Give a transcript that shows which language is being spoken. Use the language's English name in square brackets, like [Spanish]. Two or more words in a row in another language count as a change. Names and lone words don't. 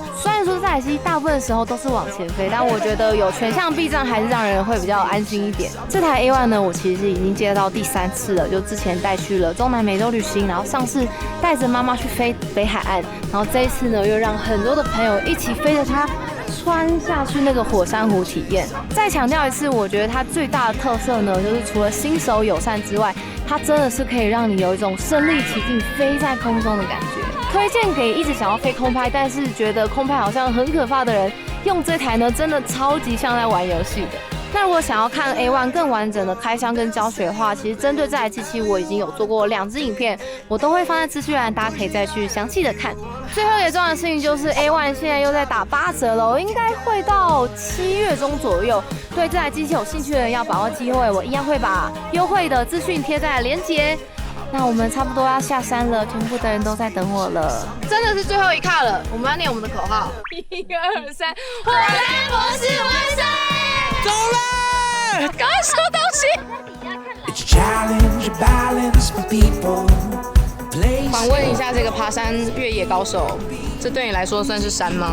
[Chinese] 雖然說這台機大部分時候都是往前飛，但我覺得有全向避障還是讓人會比較安心一點。這台 A1 呢，我其實已經接到第3次了，就之前帶去了中南美洲旅行，然後上次帶着媽媽去飛北海岸，然後這一次呢又讓很多的朋友一起飛着它穿下去那個火山湖體驗。再強調一次，我覺得它最大的特色呢，就是除了新手友善之外，它真的是可以讓你有一種身臨其境飛在空中的感覺。推薦給一直想要飛空拍，但是覺得空拍好像很可怕的人，用這台呢真的超級像在玩遊戲的。那如果想要看 A1 更完整的開箱跟教學的話，其實針對這台機器我已經有做過2支影片，我都會放在資訊欄，大家可以再去詳細的看。最後一個重要的事情就是 A1 現在又在打8折了，應該會到7月中左右。對這台機器有興趣的人要把握機會，我一樣會把優惠的資訊貼在連結。那我們差不多要下山了，全部的人都在等我了，真的是最後一卡了。我们要念我们的口號：1、2、3，火山博士萬歲！走了，趕快收東西。訪問一下這個爬山越野高手，這對你來說算是山嗎？